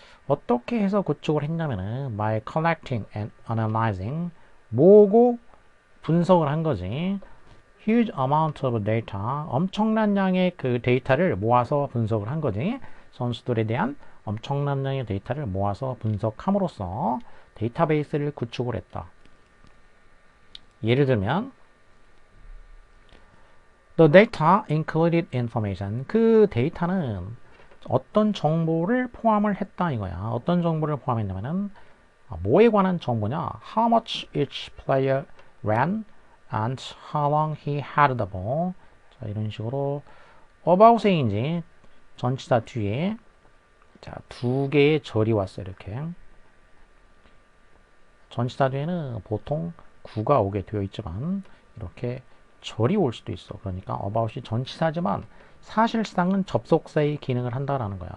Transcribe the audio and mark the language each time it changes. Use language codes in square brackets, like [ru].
[ko] 어떻게 해서 구축을 했냐면은 [en] by collecting and analyzing, [ko] 모으고 분석을 한 거지. [en] huge amount of data, [ko] 엄청난 양의 그 데이터를 모아서 분석을 한 거지. 선수들에 대한 엄청난 양의 데이터를 모아서 분석함으로써 데이터베이스를 구축을 했다. 예를 들면 [en] The data included information. [ko] 그 데이터는 어떤 정보를 포함을 했다 이거야. 어떤 정보를 포함했냐면은 뭐에 관한 정보냐? [en] How much each player ran and how long he had the ball. [ko] 자, 이런 식으로 about에 이제 전치사 뒤에 자, 두 개의 절이 왔어요. 이렇게 전치사 뒤에는 보통 구가 오게 되어 있지만 이렇게 절이 올 수도 있어. 그러니까 about이 전치사지만 사실상은 접속사의 기능을 한다라는 거야.